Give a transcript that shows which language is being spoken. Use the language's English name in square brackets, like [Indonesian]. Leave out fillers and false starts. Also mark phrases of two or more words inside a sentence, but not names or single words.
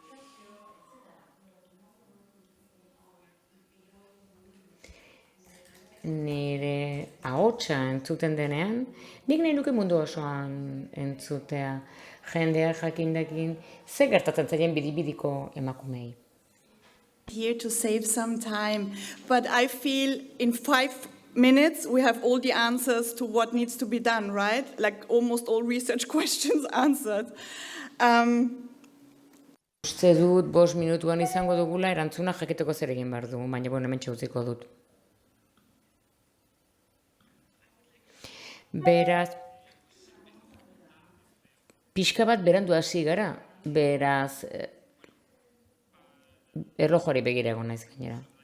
[Basque] Nire ahotsa entzuten denean, nik nahi nuke mundu osoan entzutea, jendea jakindakin, ze gertatzen zaien bidibidiko emakumei. [English] Here to save some time, but I feel in 5 minutes we have all the answers to what needs to be done, right? Like almost all research questions answered. [Basque] Uste dut 5 minutuan izango dugula erantzuna jakiteko zer egin behar dugu, baina hemen utziko dut. Beraz, pixka bat berandu hasi gara, beraz, erlojuari begira egon naiz gainera.